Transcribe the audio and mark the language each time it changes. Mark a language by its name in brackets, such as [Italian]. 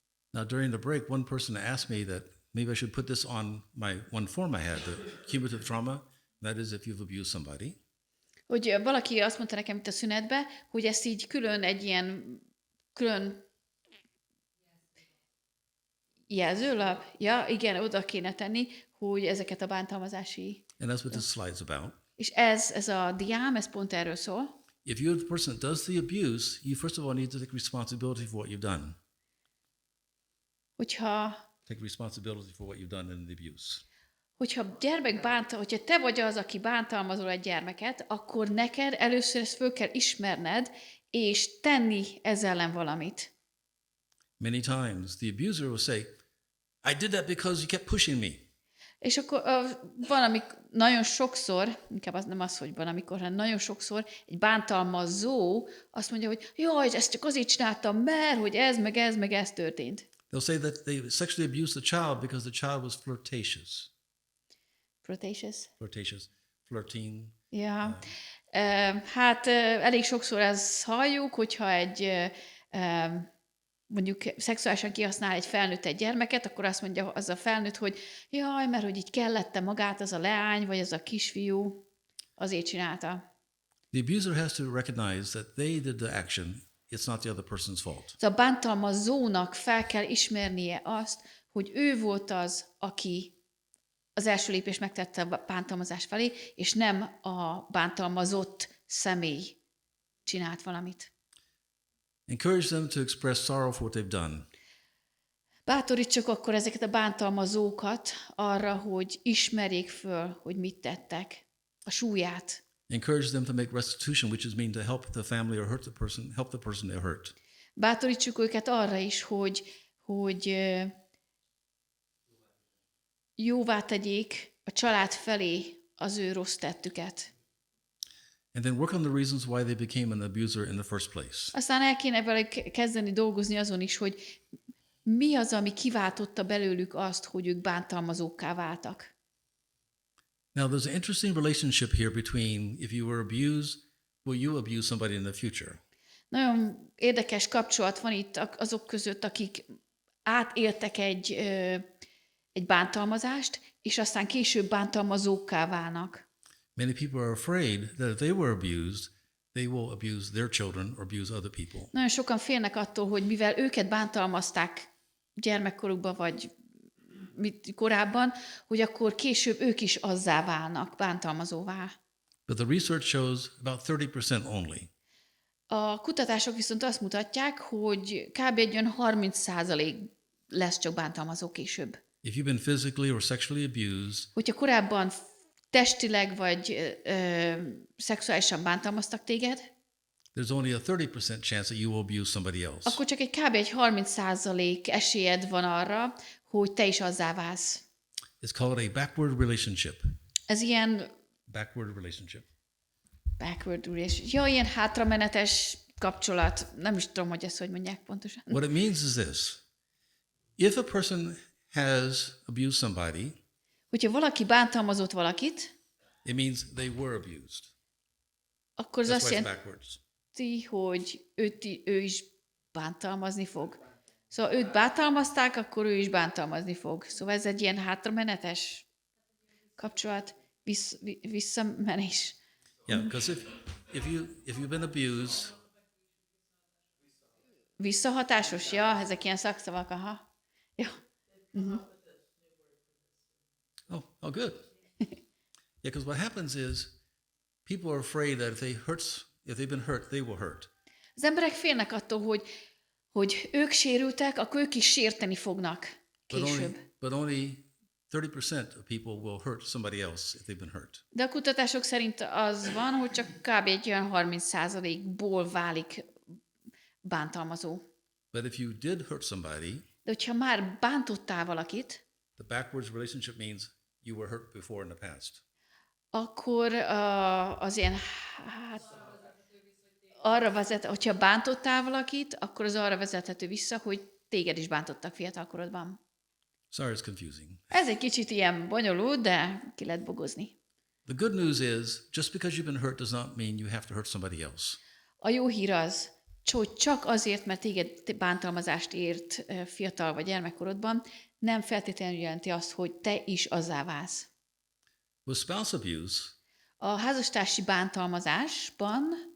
[English] Now, during the break, one person asked me that maybe I should put this on my one form I had, the cumulative trauma. That is, if you've abused somebody. [Hungarian] Hogy valaki azt mondta nekem itt a szünetbe, hogy ezt így külön egy ilyen külön jelzőlap, ja, igen, oda kéne tenni, hogy ezeket a bántalmazási... [English] And that's what this slide's about. [Hungarian] És ez a diám, ez pont erről szól. [English] If you're the person that does the abuse, you first of all need to take responsibility for what you've done. Take responsibility for what you've done in the abuse. [Hungarian] Hogyha te vagy az, aki bántalmazol egy gyermeket, akkor neked először ezt föl kell ismerned, és tenni ezzel ellen valamit. [English] Many times the abuser will say, I did that because you kept pushing me. [Hungarian] És akkor nagyon sokszor, inkább az nem az, hogy van amikor, hanem nagyon sokszor egy bántalmazó azt mondja, hogy jaj, ezt csak azért csináltam, mert hogy ez, meg ez történt. [English] They'll say that they sexually abused the child because the child was flirtatious. Flirting. [Hungarian] Ja. Hát elég sokszor ezt halljuk, hogyha egy mondjuk szexuálisan kihasznál egy felnőtt egy gyermeket, akkor azt mondja az a felnőtt, hogy jaj, mert hogy így kellette magát az a leány, vagy az a kisfiú, azért csinálta. [English] The abuser has to recognize that they did the action. It's not the other person's fault. [Hungarian] A bántalmazónak fel kell ismernie azt, hogy ő volt az, aki az első lépést megtette a bántalmazás felé, és nem a bántalmazott személy csinált valamit. [English] Encourage them to express sorrow for what they've done. [Hungarian] Bátorítsuk akkor ezeket a bántalmazókat arra, hogy ismerjék föl, hogy mit tettek, a súlyát. [English] Encourage them to make restitution, which is mean to help the family or help the person they're hurt. [Hungarian] Bátorítsuk őket arra is, hogy jóvá tegyék a család felé az ő rossz tettüket. [English] And then work on the reasons why they became an abuser in the first place. [Hungarian] Aztán el kéne vele kezdeni dolgozni azon is, hogy mi az, ami kiváltotta belőlük azt, hogy ők bántalmazókká váltak. [English] Now, there's an interesting relationship here between if you were abused, will you abuse somebody in the future? [Hungarian] Nagyon érdekes kapcsolat van itt azok között, akik átéltek egy bántalmazást, és aztán később bántalmazókká válnak. [English] Many people are afraid that if they were abused, they will abuse their children or abuse other people. [Hungarian] Nagyon sokan félnek attól, hogy mivel őket bántalmazták gyermekkorukban, vagy korábban, hogy akkor később ők is azzá válnak, bántalmazóvá. [English] But the research shows about 30% only. [Hungarian] A kutatások viszont azt mutatják, hogy kb. Egy olyan 30% lesz csak bántalmazó később. [English] If you've been physically or sexually abused, [Hungarian] Hogyha korábban testileg vagy szexuálisan bántalmaztak téged, [English] there's only a 30% chance that you will abuse somebody else. [Hungarian] akkor csak egy kb. Egy 30% esélyed van arra, hogy te is azzá válsz. [English] It's called a backward relationship. [Hungarian] Ez ilyen [English] Backward relationship. backward relation. [Hungarian] Ja, ilyen hátramenetes kapcsolat. Nem is tudom, hogy ezt hogy mondják pontosan. [English] What it means is this. If a person has abused somebody, [Hungarian] Hogyha valaki bántalmazott valakit, [English] it means they were abused. [Hungarian] akkor az [English] That's [Hungarian] azt [English] why it's [Hungarian] jelenti, [English] backwards. [Hungarian] hogy ő is bántalmazni fog. Szóval őt bántalmazták, akkor ő is bántalmazni fog. Szóval ez egy ilyen hátramenetes kapcsolat, visszamenés. [English] Yeah, because if you've been abused, [Hungarian] Visszahatásos? Ja, ezek ilyen szakszavak, aha. Ja. [English] oh, good. Yeah, because what happens is people are afraid that if they've been hurt, they will hurt. [Hungarian] Az emberek félnek attól, hogy ők sérültek, akkor ők is sérteni fognak később. [English] But only 30% of people will hurt somebody else if they've been hurt. [Hungarian] De a kutatások szerint az van, hogy csak kb. Egy olyan 30%-ból válik bántalmazó. [English] But if you did hurt somebody, [Hungarian] De hogyha már bántottál valakit, [English] the backwards relationship means you were hurt before in the past. [Hungarian] akkor az ilyen, arra vezet, hogyha bántottál valakit, akkor az arra vezethető vissza, hogy téged is bántottak fiatalkorodban. [English] Sorry, it's confusing. [Hungarian] Ez egy kicsit ilyen bonyolult, de ki lehet bogozni. [English] The good news is just because you've been hurt does not mean you have to hurt somebody else. [Hungarian] A jó hír az, hogy csak azért, mert téged bántalmazást ért fiatal vagy gyermekkorodban, nem feltétlenül jelenti azt, hogy te is azzá válsz. [English] With spouse abuse, [Hungarian] A házastársi bántalmazásban,